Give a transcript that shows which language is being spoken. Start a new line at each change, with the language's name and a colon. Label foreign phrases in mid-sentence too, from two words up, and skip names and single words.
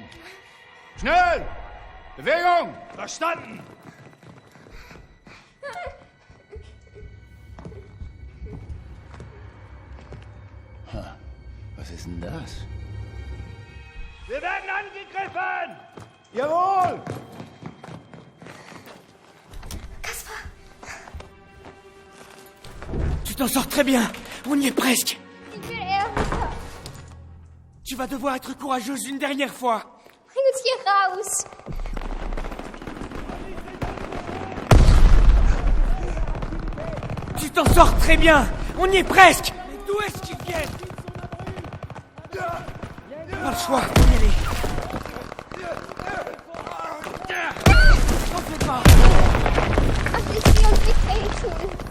German: Schnell! Bewegung! Verstanden! Was ist denn das? Wir werden angegriffen! Jawohl!
French: Tu t'en sors très bien. On y est presque.
German: Ich will Erika.
French: Tu vas devoir être courageuse une dernière fois.
German: Bring uns hier raus.
French: Tu t'en sors très bien. On y est presque. Mais d'où est-ce qu'ils viennent? Pas le choix, faut y aller. T'en fais pas.
German: Ach, ich will uns nicht helfen.